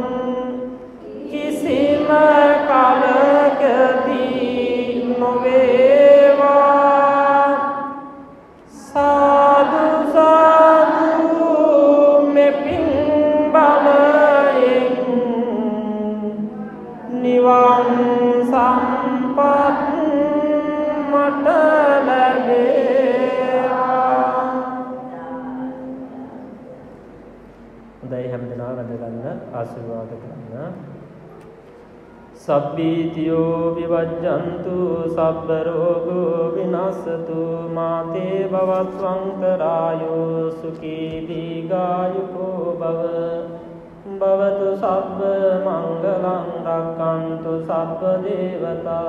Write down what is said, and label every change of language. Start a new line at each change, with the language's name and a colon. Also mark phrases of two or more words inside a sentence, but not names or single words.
Sinhala: කිසිම කලකදී නොවේවා සාදු සාදු මෙපින් බලයෙන් නිවන් සම්පත් මට ලැබේවා. හොඳයි හැමදෙනා වැඳ ගන්න ආශිර්වාද කරන්න.
Pali: සබ්බීතියෝ විවජ්ජන්තු සබ්බ රෝගෝ විනාශතු මාතේ භවස්වංකරායෝ සුඛී දීඝායුකෝ භව භවතු සබ්බ මංගලං රක්ඛන්තු සබ්බ දේවතා